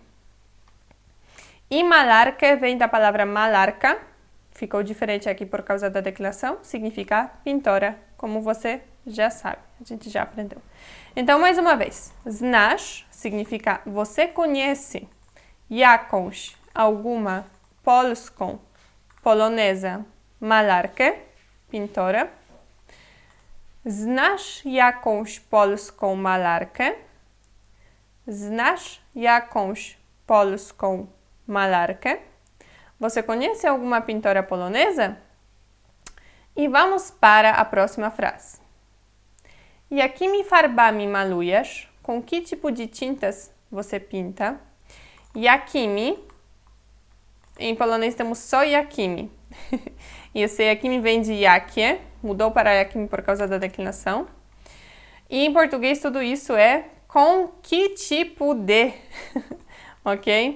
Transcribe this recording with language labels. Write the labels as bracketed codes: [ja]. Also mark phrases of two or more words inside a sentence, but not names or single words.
[pt] E malarka vem da palavra malarka. Ficou diferente aqui por causa da declinação. Significa pintora, como você já sabe. A gente já aprendeu. Então, mais uma vez. Znasz significa você conhece. Jakąś, alguma, polską, polonesa, malarkę, pintora. [pl] Znasz jakąś polską malarkę? Znasz jakąś polską malarkę? [pt] Você conhece alguma pintora polonesa? E vamos para a próxima frase. [pl] Jakimi farbami malujesz? [pt] Com que tipo de tintas você pinta? Jakimi. Em polonês temos só jakimi. E esse jakimi vem de jakie, mudou para jakimi por causa da declinação. E em português tudo isso é com que tipo de, ok?